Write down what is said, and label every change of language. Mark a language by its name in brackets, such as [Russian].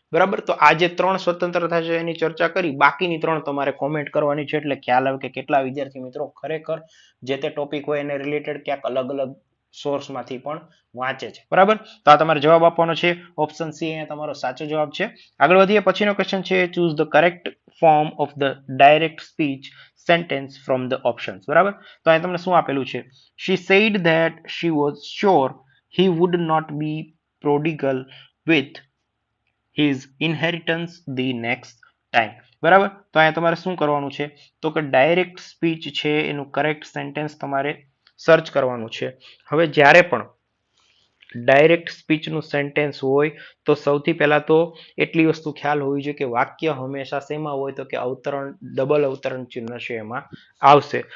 [Gujarati] બરાબર, તો આ જે 3 સ્વતંત્રતા છે એની ચર્ચા કરી. બાકીની 3 તમારે કોમેન્ટ કરવાની છે એટલે ખ્યાલ આવે કે કેટલા વિદ્યાર્થી મિત્રો ખરેખર જે તે ટોપિક હોય એને રિલેટેડ ક્યાંક અલગ અલગ સોર્સમાંથી પણ વાંચે છે. બરાબર, તો આ તમારે જવાબ આપવાનો છે. ઓપ્શન સી અહીંયા તમારો સાચો જવાબ છે. આગળ વધીએ, પછીનો ક્વેશ્ચન છે [English] Choose the correct form of the direct speech sentence from the options. [Gujarati] બરાબર, તો અહીં તમને શું આપેલું છે? [English] She said that she was sure he would not be prodigal with his inheritance the next time. [Gujarati] બરાબર, તો અહીંયા તમારે શું કરવાનું છે તો કે ડાયરેક્ટ સ્પીચ છે એનું કરેક્ટ સેન્ટેન્સ તમારે સર્ચ કરવાનું છે. હવે જ્યારે પણ ડાયરેક્ટ સ્પીચનું સેન્ટેન્સ હોય તો સૌથી પહેલા તો એટલી વસ્તુ ખ્યાલ હોવી જોઈએ કે વાક્ય હંમેશા શેમાં હોય તો કે અવતરણ, ડબલ અવતરણ ચિહ્ન છે એમાં આવશે.